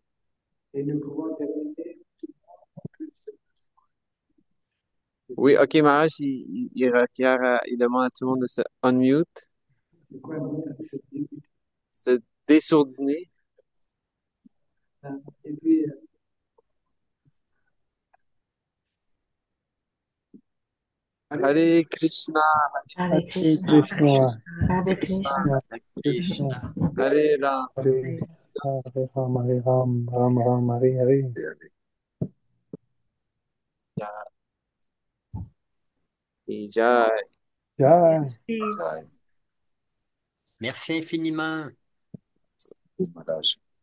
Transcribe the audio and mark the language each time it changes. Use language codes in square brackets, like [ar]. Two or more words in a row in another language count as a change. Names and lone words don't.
[fr] Et nous pouvons terminer. Oui, ok, Maharaj, il requiert, il demande à tout le monde de se unmute, C'est quoi le se désourdiner. Et puis, Hare Krishna, Hare Krishna, Krishna. Hare Krishna, Krishna. Hare Ram, Hare Hare Ram, Hare Ram, Ram Ram, Hare Hare. Ja, et Jai. Jai. Merci. Merci infiniment. Maharaj.